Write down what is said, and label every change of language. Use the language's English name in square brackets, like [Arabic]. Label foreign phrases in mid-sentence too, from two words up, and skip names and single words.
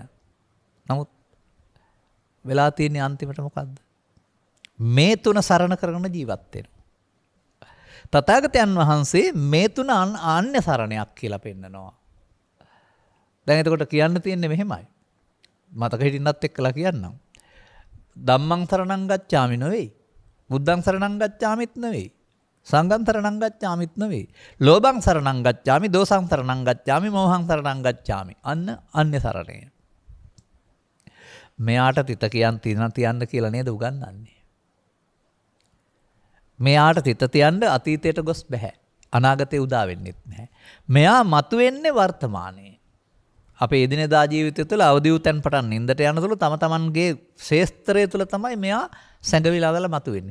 [Sinhala] නමුත් වෙලා තියෙන්නේ අන්තිමට මොකද්ද? මේ තුන සරණ කරගෙන ජීවත් වෙනවා. තථාගතයන් වහන්සේ මේ තුන ආන්‍ය සරණයක් කියලා පෙන්නනවා. දැන් එතකොට කියන්න තියෙන්නේ මෙහෙමයි. මතක හිටින්නත් එක්කලා කියන්නම්. [Pali] ධම්මං සරණං ගච්ඡාමි නෙවෙයි. බුද්ධං සරණං ගච්ඡාමිත් නෙවෙයි. සංඝං සරණං ගච්ඡාමිත් නෙවෙයි. ලෝභං සරණං ගච්ඡාමි, දෝසං සරණං ගච්ඡාමි, මෝහං සරණං ගච්ඡාමි. [Sinhala] අන්න අන්‍ය සරණය. මෙයාට තිත තියන්න කියලා නේද උගන්වන්නේ. මෙයාට තිත තියන්න අතීතයට ගොස් බෑ. අනාගතේ උදා වෙන්නෙත් නැහැ. මෙයා මතුවෙන්නේ වර්තමානයේ. අපේ එදිනෙදා ජීවිතය තුළ අවදි වූ තැන් පටන් නින්දට යන තුළ තම තමන්ගේ ශේස්ත්‍රය තුළ තමයි මෙයා සැඟවිලා ගලා මතුවෙන්නේ.